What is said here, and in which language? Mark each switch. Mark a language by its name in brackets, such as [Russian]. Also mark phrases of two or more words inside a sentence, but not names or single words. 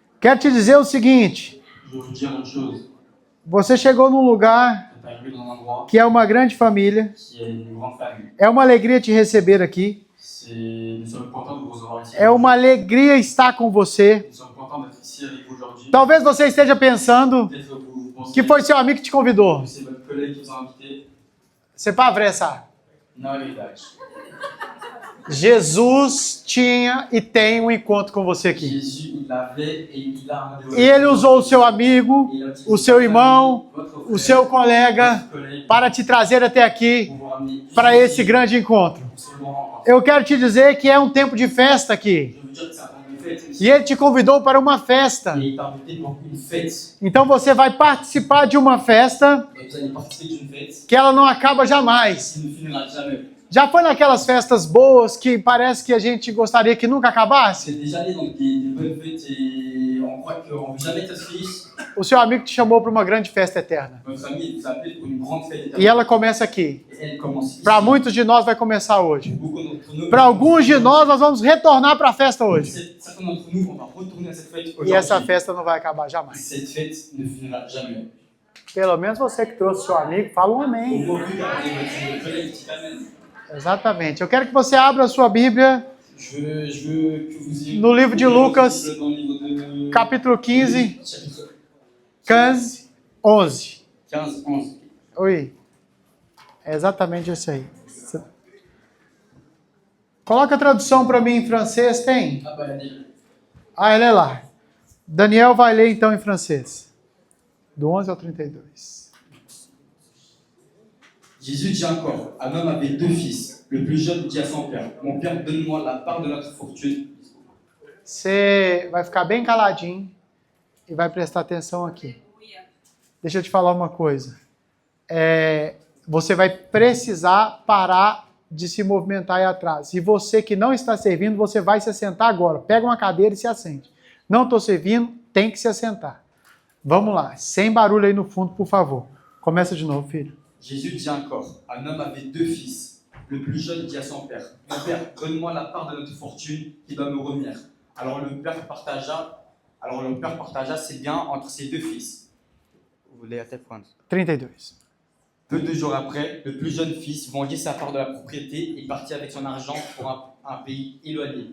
[Portuguese] Quero te dizer o seguinte. [French] Je veux vous dire une chose. [Portuguese] Você chegou num lugar [French] Tu es arrivé dans un endroit [Portuguese] que é uma grande família. [French] qui est une grande famille. [Portuguese] É uma alegria te receber aqui. [French] Nous sommes contents de vous recevoir ici. [Portuguese] É uma alegria estar com você. [French] Nous sommes contents d'être ici avec vous aujourd'hui. [Portuguese] Talvez você esteja pensando [French] Peut-être que vous pensez [Portuguese] que foi seu amigo que te convidou. [French] que c'est votre collègue qui vous a invité. C'est pas vrai ça. [Portuguese] Não é verdade. Jesus tinha e tem um encontro com você aqui. [French] Jésus, il avait et il a un rendez-vous. [Portuguese] E ele usou o seu amigo, [French] Il a utilisé [Portuguese] o seu [French] votre [Portuguese] irmão, [French] ami, votre [Portuguese] o [French] frère, [Portuguese] seu colega, [French] votre collègue [Portuguese] para te trazer até aqui, [French] pour vous ramener [Portuguese] para [French] ici, [Portuguese] esse grande encontro. [French] pour ce grand rencontre. [Portuguese] Eu quero te dizer que é um tempo de festa aqui. [French] Je veux dire que c'est un temps de fête ici. [Portuguese] E ele te convidou para uma festa. [French] Et il t'a invité pour une fête. [Portuguese] Então você vai participar de uma festa [French] Et vous allez participer d'une fête [Portuguese] que ela não acaba jamais. [French] qui ne finira jamais. [Portuguese] Já foi naquelas festas boas que parece que a gente gostaria que nunca acabasse? [French] C'est déjà allé dans des bonnes fêtes et on croit qu'on ne veut jamais être feliz. [Portuguese] O seu amigo te chamou para uma grande festa eterna. [French] Votre famille vous appelle pour une grande fête [Portuguese] E [French] éternelle. [Portuguese] ela começa aqui. [French] Et elle commence ici. [Portuguese] Para muitos de nós vai começar hoje. [French] Beaucoup d'entre nous, [Portuguese] Para alguns de nós vamos retornar para a festa hoje. [French] certains d'entre nous, on va retourner à cette fête [Portuguese] E [French] aujourd'hui. [Portuguese] essa festa não vai acabar jamais. [French] Cette fête ne finira jamais. [Portuguese] Pelo menos você que trouxe seu amigo, fala um amém. [French] Au revu, regardez votre collègue qui t'amène. [Portuguese] Exatamente. Eu quero que você abra a sua Bíblia [French] Je veux que vous y... [Portuguese] no livro de Lucas, [French] Dans le livre de... [Portuguese] capítulo 15, [French] Chapitre 15, 11. 15, 11. [Portuguese] Oi. É exatamente isso aí. Coloca a tradução para mim em francês, tem? [French] Ah bah, allez. [Portuguese] Ah, ela é lá. Daniel vai ler então em francês. Do 11 ao 32. [French] Jésus dit encore, un homme avait 2 fils. Le plus jeune dit à son père, mon père, donne-moi la part de notre fortune. [Portuguese] Você vai ficar bem caladinho e vai prestar atenção aqui. Deixa eu te falar uma coisa. Você vai precisar parar de se movimentar aí atrás. E você que não está servindo, você vai se assentar agora. Pega uma cadeira e se assente. Não estou servindo, tem que se assentar. Vamos lá, sem barulho aí no fundo, por favor. Começa de novo, filho. [French] Jésus dit encore, un homme avait 2 fils. Le plus jeune dit à son père, mon père, donne-moi la part de notre fortune qui doit nous revenir. Alors le père partagea ses biens entre ses 2 fils. Vous voulez à tel point? 32. Peu de jours après, le plus jeune fils vendit sa part de la propriété et partit avec son argent pour un pays éloigné.